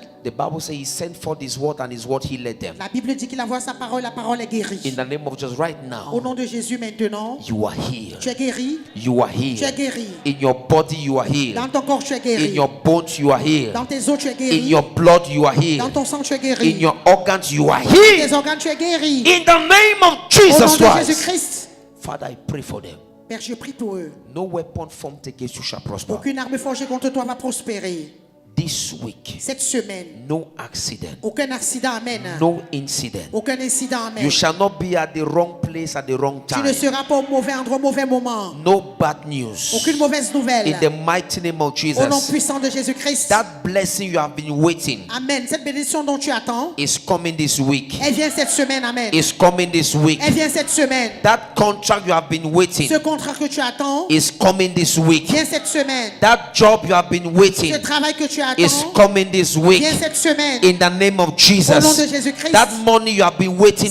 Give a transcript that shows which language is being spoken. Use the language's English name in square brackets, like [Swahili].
[English] The Bible says he sent forth his word and his word healed them. [French] La Bible dit qu'il envoie sa parole, la parole est guérie. [English] In the name of Jesus, right [French] Au [English] now, [French] nom de Jésus maintenant, [English] you are healed. [French] tu es guéri, [English] You are [French] tu es [English] healed. [French] guéri. [English] In your body, you are [French] Dans [English] healed. [French] ton corps, tu es [English] In [French] guéri. [English] your bones, you are healed. [French] Dans tes os, tu es [English] In [French] guéri. [English] your blood, you are [French] Dans [English] healed. [French] ton sang, tu es [English] In [French] guéri. [English] your organs, you are [French] Dans [English] healed. [French] tes organes, tu es guéri. [English] In the name of [French] Au nom [English] Jesus [French] de [English] Christ. [French] Jésus-Christ. [English] Father, I pray for them. [French] Père, je prie pour eux. [English] No weapon formed against you shall prosper. [French] Aucune arme forgée contre toi va prospérer. [English] This week, [French] Cette semaine, [English] no accident, [French] aucun accident, amen. [English] no incident. [French] Aucun incident, amen. [English] You shall not be at the wrong place at the wrong [French] Tu ne [English] time. [French] seras pas au mauvais endroit, au mauvais moment. [English] No bad news. [French] Aucune mauvaise nouvelle. [English] In the mighty name of [French] Au nom [English] Jesus, [French] puissant de Jésus-Christ. [English] that blessing you have been waiting [French] Amen. Cette bénédiction dont tu attends, [English] is coming this week. [French] elle vient cette semaine, amen. [English] Is coming this week. [French] Elle vient cette semaine. [English] That contract you have been waiting [French] Ce contrat que tu attends, [English] is coming this week. [French] vient cette semaine. [English] That job you have been waiting [French] Ce travail que tu [English] is [French] attends, [English] coming this week. [French] vient cette semaine. [English] In the name of [French] Au nom de [English] Jesus, [French] Jésus-Christ. [English] that money you have been waiting